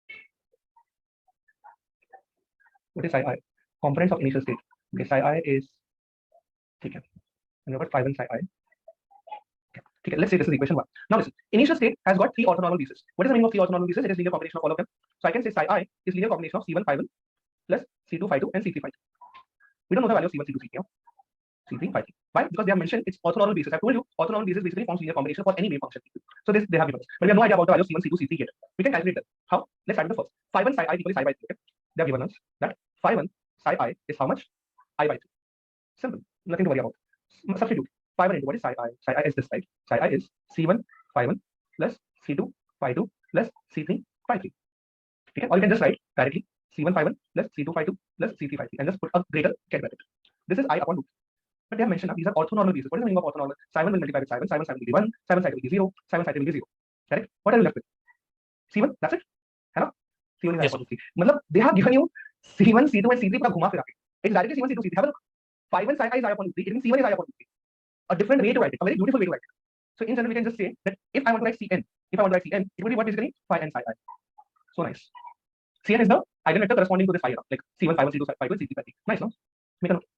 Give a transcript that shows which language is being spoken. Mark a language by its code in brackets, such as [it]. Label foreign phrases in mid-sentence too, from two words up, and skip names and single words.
[en] What is psi I? Components of initial state. Okay, psi I is okay. And what phi 1 psi I? Okay, let's say this is equation 1. Now listen, initial state has got three orthonormal bases. What is the meaning of three orthonormal bases? It is linear combination of all of them. So I can say psi I is linear combination of C1 phi 1 plus C2 phi 2 and C3 phi 2. We don't know the value of C1, C2, C3 now. C3 phi 3. Why? Because they have mentioned its orthonormal basis. I told you orthonormal basis basically forms linear combination for any wave function. So this they have given us. But we have no idea about the value of C1, C2, C3 yet. We can calculate that. How? Let's start with the first. Phi 1 psi I equals I by 3. Okay? They have given us that phi 1 psi I is how much? I by 3. Simple. Nothing to worry about. Substitute. Phi 1 into what is psi I? Psi I is this, right? Psi I is C1 phi 1 plus C2 phi 2 plus C3 phi 3. Okay? Or you can just write directly C1 phi 1 plus C2 phi 2 plus C3 phi 3 and just put a greater get bracket. This is I upon root. But they have mentioned these are orthonormal bases. What is the meaning of orthonormal? Psi 1 will multiply with psi 1, psi 1 psi will be 1, psi 1 psi will be 0, psi 1 psi will be 0. Correct? What are you left with? C1, that's it? Hello? C1 is I Yes, upon root 3. Matlab, they have given you C1, C2 and C3 [hi] पूरा घुमा फिरा के. [en] It's directly C1, C2, C3. Have a look. Phi 1 psi I is I upon root 3. It means C1 is I upon root 3. A different way to write it. A very beautiful way to write it. So in general, we can just say that if I want to write Cn, it will be what basically phi n psi I. So nice. Cn is the eigenvector corresponding to this phi, like C1 phi 1, C2 phi 2, C3 phi 3. Nice, no? Make a note.